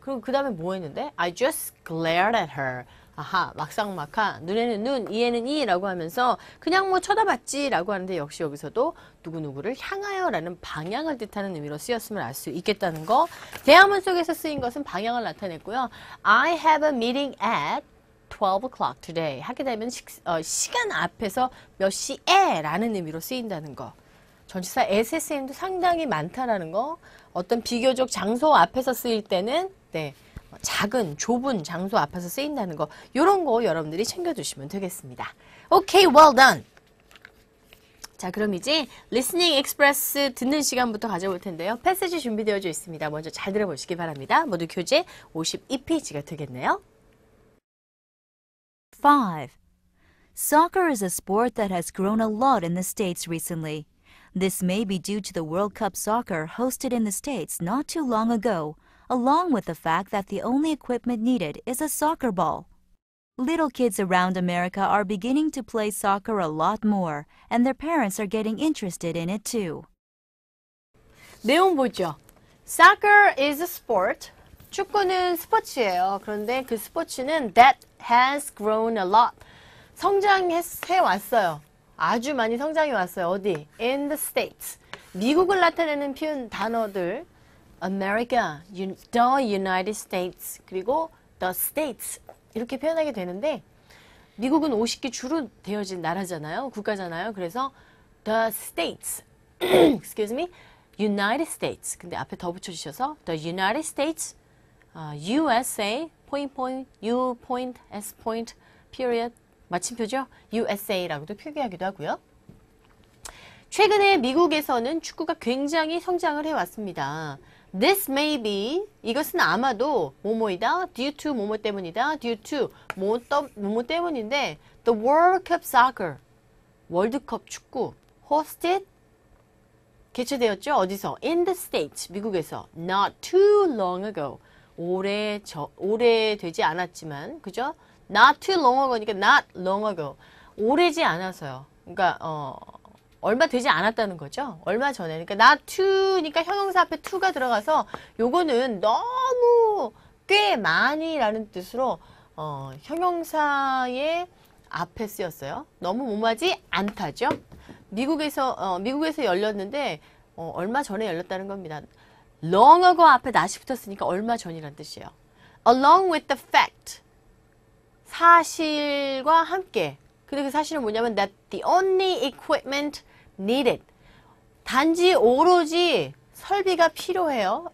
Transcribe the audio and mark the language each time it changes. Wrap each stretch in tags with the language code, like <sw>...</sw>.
<ko>그리고 그 다음에 뭐 했는데?</ko> <en>I just glared at her.</en> <ko>아하, 막상막하, 눈에는 눈, 이에는 이라고 하면서 그냥 뭐 쳐다봤지 라고 하는데 역시 여기서도 누구누구를 향하여 라는 방향을 뜻하는 의미로 쓰였음을 알 수 있겠다는 거. 대화문 속에서 쓰인 것은 방향을 나타냈고요.</ko> <en>I have a meeting at 12 o'clock today.</en> <ko>하게 되면 시간 앞에서 몇 시에 라는 의미로 쓰인다는 거. 전치사 at의 쓰임도 상당히 많다라는 거. 어떤 비교적 장소 앞에서 쓰일 때는 네. 작은, 좁은 장소 앞에서 쓰인다는 거 이런 거 여러분들이 챙겨두시면 되겠습니다.</ko> <en>오케이, well done.</en> <ko>자, 그럼 이제 listening express 듣는 시간부터 가져볼 텐데요. 패시지 준비되어져 있습니다. 먼저 잘 들어보시기 바랍니다. 모두 교재 52페이지가 되겠네요.</ko> <en>5. Soccer is a sport that has grown a lot in the States recently. This may be due to the World Cup soccer hosted in the States not too long ago, along with the fact that the only equipment needed is a soccer ball. Little kids around America are beginning to play soccer a lot more, and their parents are getting interested in it too.</en> <ko>내용 보죠.</ko> <en>Soccer is a sport.</en> <ko>축구는 스포츠예요. 그런데 그 스포츠는</ko> <en>that has grown a lot.</en> <ko>성장해 왔어요. 아주 많이 성장해 왔어요. 어디?</ko> <en>In the States.</en> <ko>미국을 나타내는 표현 단어들 America, the United States, 그리고 the States 이렇게 표현하게 되는데 미국은 50개 주로 되어진 나라잖아요. 국가잖아요. 그래서 the States,</ko> <en>excuse me,</en> <ko>United States. 근데 앞에 더 붙여주셔서 the United States, USA, point,</ko> <en>U point, S point, period,</en> <ko>마침표죠. USA라고도 표기하기도 하고요. 최근에 미국에서는 축구가 굉장히 성장을 해왔습니다.</ko> <en>This may be,</en> <ko>이것은 아마도 뭐뭐이다,</ko> <en>due to</en> <ko>뭐뭐 때문이다, due to 뭐뭐 때문인데</ko> <en>the World Cup Soccer,</en> <ko>월드컵 축구, hosted, 개최되었죠. 어디서?</ko> <en>In the States,</en> <ko>미국에서.</ko> <en>Not too long ago.</en> <ko>오래 되지 않았지만, 그죠?</ko> <en>Not too long ago니까 not long ago.</en> <ko>오래지 않아서요. 그러니까, 얼마 되지 않았다는 거죠. 얼마 전에. 그러니까 not to니까 형용사 앞에 to가 들어가서 요거는 너무 꽤 많이라는 뜻으로 형용사의 앞에 쓰였어요. 너무 뭐하지 않다죠. 미국에서 열렸는데 얼마 전에 열렸다는 겁니다. long ago 앞에 not이 붙었으니까 얼마 전이란 뜻이에요.</ko> <en>along with the fact.</en> <ko>사실과 함께. 근데 그 사실은 뭐냐면</ko> <en>that the only equipment needed.</en> <ko>단지 오로지 설비가 필요해요.</ko>